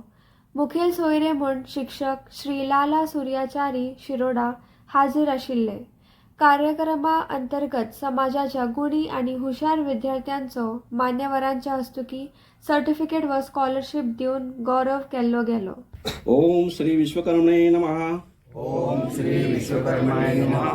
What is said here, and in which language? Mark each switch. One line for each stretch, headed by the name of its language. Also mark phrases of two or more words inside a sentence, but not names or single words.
Konkani: मुखेल सोयरे म्हूण शिक्षक श्री लाला सूर्याचारी शिरोडा हाजीर आशिल्ले. कार्यक्रमा अंतर्गत समाजाच्या गुणी आणि हुशार विद्यार्थ्यांचो मान्यवरांच्या हस्तुकी सर्टिफिकेट व स्कॉलरशिप देऊन गौरव केलो गेलो.
Sanskrit: ओम श्री विश्वकर्माय नमः. ओम श्री विश्वकर्माय नमः.